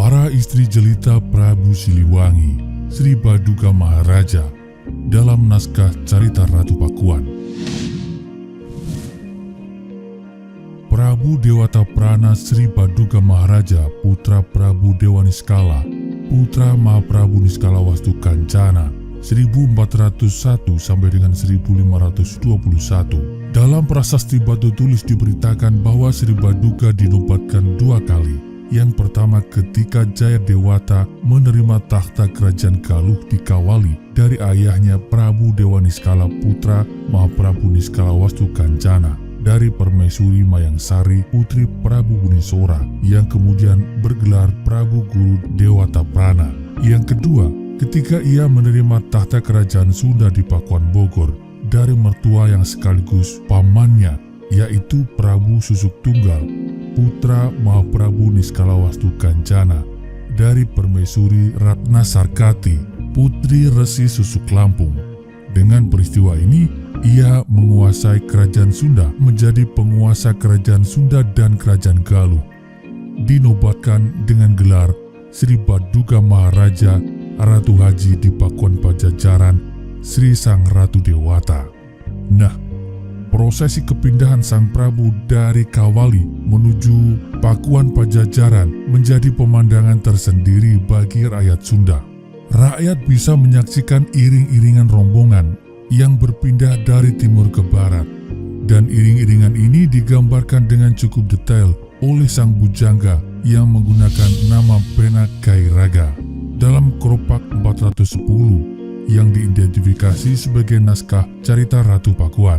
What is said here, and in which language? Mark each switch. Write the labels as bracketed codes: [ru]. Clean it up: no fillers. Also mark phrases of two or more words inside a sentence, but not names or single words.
[id] istri jelita Prabu Siliwangi, Sri Baduga Maharaja, dalam naskah Carita Ratu Pakuan. Prabu Dewata Prana Sri Baduga Maharaja, putra Prabu Dewa Niskala, putra Mahaprabu Niskala Wastu Kancana, 1401 sampai dengan 1521. Dalam prasasti batu tulis diberitakan bahwa Sri Baduga dinobatkan 2 kali. Yang pertama ketika Jayadewata menerima takhta kerajaan Galuh di Kawali dari ayahnya Prabu Dewa Niskala putra Mahaprabu Niskala Wastu Kancana dari Permaisuri Mayangsari putri Prabu Bunisora yang kemudian bergelar Prabu Guru Dewata Prana. Yang kedua, ketika ia menerima takhta kerajaan Sunda di Pakuan Bogor dari mertua yang sekaligus pamannya, yaitu Prabu Susuk Tunggal, putra Mahaprabu Niskala Wastu Kancana dari Permaisuri Ratna Sarkati, putri Resi Susuk Lampung. Dengan peristiwa ini, ia menguasai kerajaan Sunda, menjadi penguasa kerajaan Sunda dan kerajaan Galuh. Dinobatkan dengan gelar Sri Baduga Maharaja Ratu Haji di Pakuan Pajajaran Sri Sang Ratu Dewata. Nah, prosesi kepindahan Sang Prabu dari Kawali menuju Pakuan Pajajaran menjadi pemandangan tersendiri bagi rakyat Sunda. Rakyat bisa menyaksikan iring-iringan rombongan yang berpindah dari timur ke barat, dan iring-iringan ini digambarkan dengan cukup detail oleh sang bujangga yang menggunakan nama pena Kairaga dalam keropak 410 yang diidentifikasi sebagai naskah Carita Ratu Pakuan.